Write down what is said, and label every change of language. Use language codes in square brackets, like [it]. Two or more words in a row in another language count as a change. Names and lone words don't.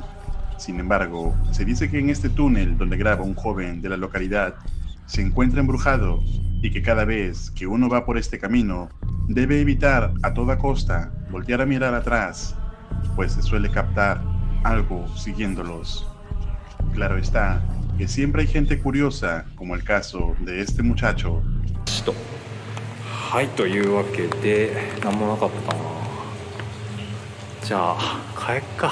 [es] Sin embargo, se dice que en este túnel donde graba un joven de la localidad, se encuentra embrujado, y que cada vez que uno va por este camino, debe evitar a toda costa voltear a mirar atrás, pues se suele captar algo siguiéndolos. Claro está que siempre hay gente curiosa, como el caso de este muchacho. Stop. [ja] はい、というわけで何もなかったな。じゃあ帰っか。